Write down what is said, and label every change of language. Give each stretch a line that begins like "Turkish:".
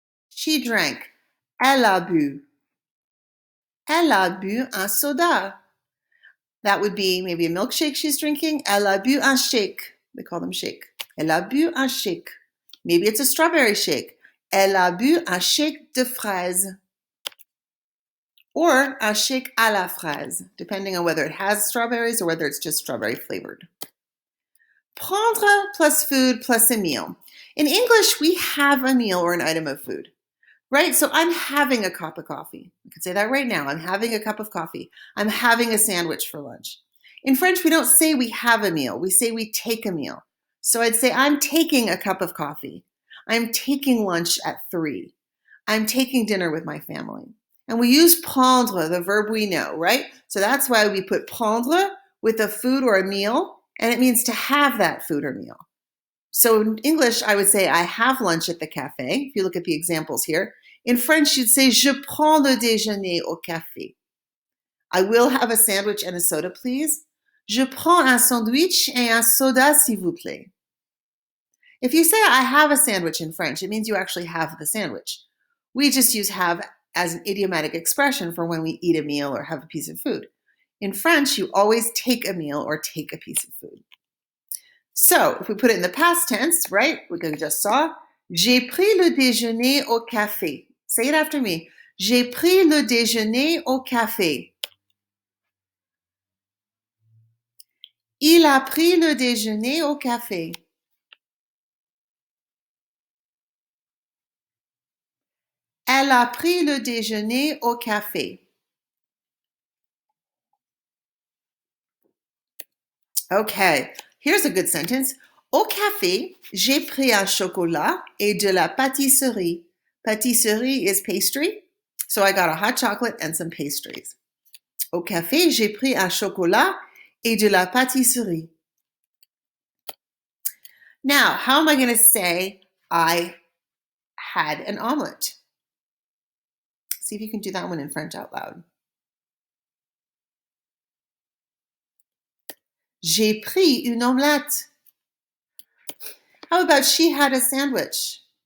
English: She drank.
French: Elle a bu. Elle a bu un soda.
English: That would be maybe a milkshake she's drinking.
French: Elle a bu un shake.
English: They call them shake.
French: Elle a bu un shake.
English: Maybe it's a strawberry shake.
French: Elle a bu un shake de fraises.
English: Or
French: un shake à la fraise,
English: depending on whether it has strawberries or whether it's just strawberry flavored. Prendre plus food plus a meal. In English, we have a meal or an item of food, right? So I'm having a cup of coffee. I can say that right now. I'm having a cup of coffee. I'm having a sandwich for lunch. In French, we don't say we have a meal. We say we take a meal. So I'd say I'm taking a cup of coffee. I'm taking lunch at 3. I'm taking dinner with my family. And we use prendre, the verb we know, right? So that's why we put prendre with a food or a meal, and it means to have that food or meal. So in English, I would say I have lunch at the cafe. If you look at the examples here. In French, you'd say
French: je prends le déjeuner au café.
English: I will have a sandwich and a soda, please.
French: Je prends un sandwich et un soda, s'il vous plaît.
English: If you say I have a sandwich in French, it means you actually have the sandwich. We just use have as an idiomatic expression for when we eat a meal or have a piece of food. In French, you always take a meal or take a piece of food. So if we put it in the past tense, right, we just saw,
French: j'ai pris le déjeuner au café.
English: Say it after me.
French: J'ai pris le déjeuner au café. Il a pris le déjeuner au café. Elle a pris le déjeuner au café.
English: Okay, here's a good sentence.
French: Au café, j'ai pris un chocolat et de la pâtisserie.
English: Pâtisserie is pastry, so I got a hot chocolate and some pastries.
French: Au café, j'ai pris un chocolat et de la pâtisserie.
English: Now, how am I going to say I had an omelet? See if you can do that one in French out loud.
French: J'ai pris une omelette.
English: How about she had a sandwich?